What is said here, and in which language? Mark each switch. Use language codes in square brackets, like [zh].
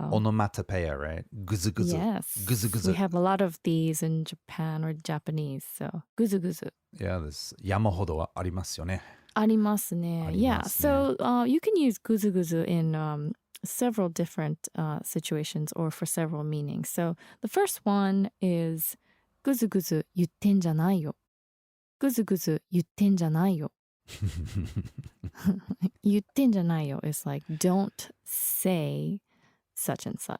[en] Onomatopoeia, right? Guzu guzu. Yes. Guzu guzu. We have a lot of these in Japan or Japanese, so guzu guzu. Yeah, there's [ja] yamahodo wa arimasu yo ne. ありますね. [en] Yeah, [ja] ありますね。 [en] so you can use guzu guzu in several different situations or for several meanings. So the first one is [ja] ぐずぐず言ってんじゃないよ。ぐずぐず言ってんじゃないよ。言ってんじゃないよ [en] is like don't say such and such.